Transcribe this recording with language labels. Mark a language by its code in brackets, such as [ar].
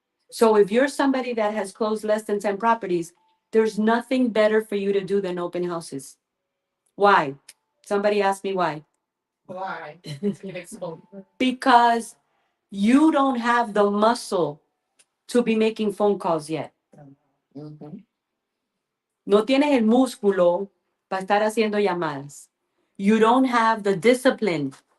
[en] So if you're somebody that has closed less than 10 properties, there's nothing better for you to do than open houses. Why? Somebody asked me why. Why? Exposure. Because you don't have the muscle to be making phone calls yet. Mhm. [es] No tienes el músculo para estar haciendo llamadas. [en] You don't have the discipline.